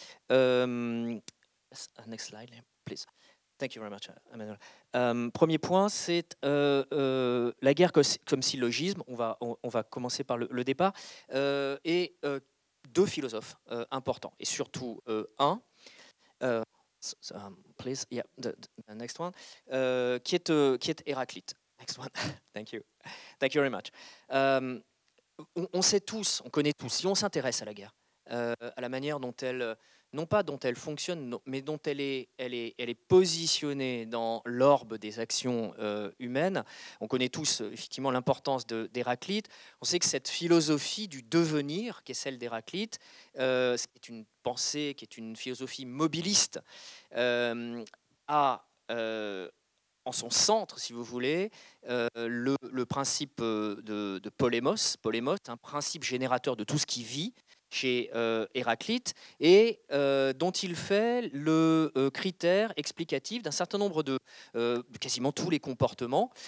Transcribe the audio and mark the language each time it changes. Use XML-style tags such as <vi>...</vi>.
<en>Next slide, please. Thank you very much, Emmanuel.</en> <fr>Premier point, c'est la guerre comme syllogisme. On va commencer par le départ. Et deux philosophes importants, et surtout un,</fr> <en>please, yeah, the next one,</en> <fr>qui est Héraclite.</fr> <en>Next one, thank you very much.</en> <fr>On sait tous, on connaît tous, si on s'intéresse à la guerre, à la manière dont elle, non pas dont elle fonctionne, mais dont elle est positionnée dans l'orbe des actions humaines. On connaît tous effectivement l'importance d'Héraclite. On sait que cette philosophie du devenir, qui est celle d'Héraclite, c'est une pensée, qui est une philosophie mobiliste, a en son centre, si vous voulez, le principe de polémos, un principe générateur de tout ce qui vit chez Héraclite, et dont il fait le critère explicatif d'un certain nombre de quasiment tous les comportements.</fr>